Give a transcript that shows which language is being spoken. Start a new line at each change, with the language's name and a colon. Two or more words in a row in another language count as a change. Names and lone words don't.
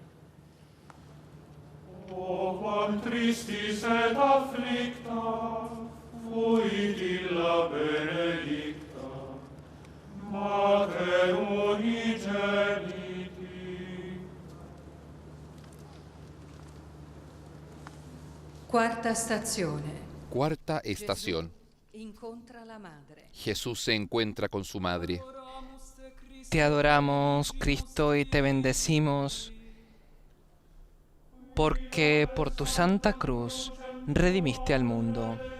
Latin: O quam tristis et afflicta, fuit illa benedicta, Mater unigeniti.
Italian: Quarta stazione.
Spanish: Cuarta estación.
Italian: Incontra la madre.
Spanish: Jesús se encuentra con su madre. Te adoramos, Cristo, y te bendecimos, porque por tu santa cruz redimiste al mundo.